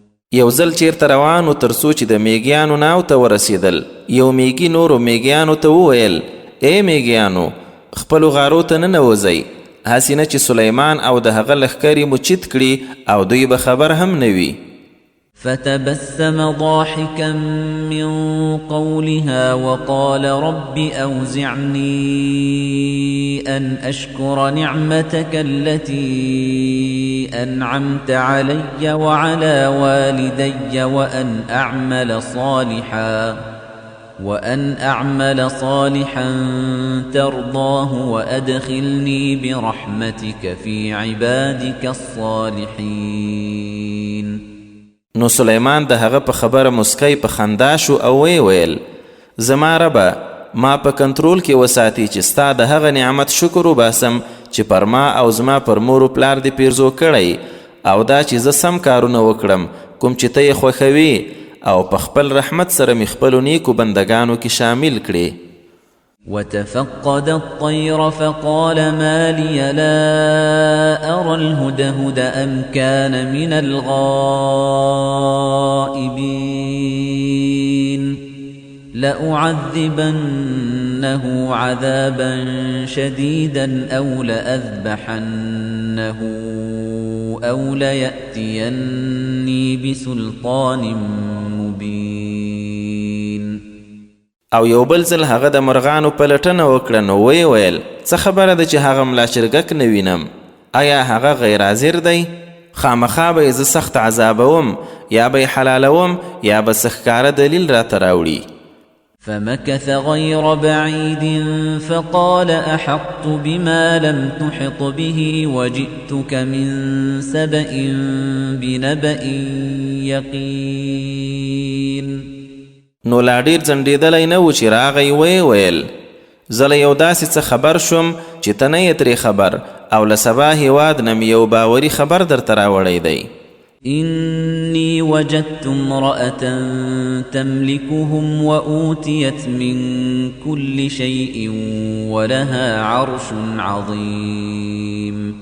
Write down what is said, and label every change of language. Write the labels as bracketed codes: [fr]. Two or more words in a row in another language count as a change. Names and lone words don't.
[ps] یو ځل چیرته روانو تر څو چې د میږیانو ناو ته ورسېدل. یو میږي نورو میږیانو ته وویل: ای میږیانو، خپلو غارو ته ننوځئ، هسې نه چې سلیمان او د هغه لښکرې مو چیت کړي او دوی به خبر هم نه وي. [ar] فتبسم ضاحكا من قولها وقال رب أوزعني أن أشكر نعمتك التي أنعمت علي وعلى والدي وأن أعمل صالحا ترضاه وأدخلني برحمتك في عبادك الصالحين. [ps] نو سلیمان د هغه په خبره مسکی په خندا شو او ویل: زما ربه، ما په کنټرول کې وساتي چې ستا د هغه نعمت شکر وباسم چې پر ما او زما پر مور و پلار دې پیرزو کړی، او دا چې زه سم کارونه وکړم کوم چې ته یې خوښوي، او په خپل رحمت سره مې خپلو نیکو بندګانو کې شامل کړي. [ar] وتفقد الطير فقال ما لي لا أرى الهدهد أم كان من الغائبين لأعذبنه عذابا شديدا أو لأذبحنه أو ليأتيني بسلطان مبين. [ps] او یو بل ځل هغه د مرغانو پلټنه وکړه نو ویل: څه خبره ده چې هغه ملا چرګک نه وینم؟ آیا هغه غیر حاضر دی؟ خامخا به یې زه سخت عذابوم، یا به یې حلالوم، یا به څه ښکاره دلیل راته راوړي. [ar] فمكث غير بعيد فقال أحطت بما لم تحط به وجئتك من سبأ بنبأ يقين. [ps] نو لا ډیر ځنډېدلی نه و چې راغی ویل: زه له یو داسې څه خبر شوم چې ته نه یې ترې خبر، او له سبا هېواد نه مې یو باوري خبر درته راوړی دی. [ar] إني وجدت امرأة تملكهم وأوتيت من كل شيء ولها عرش عظيم.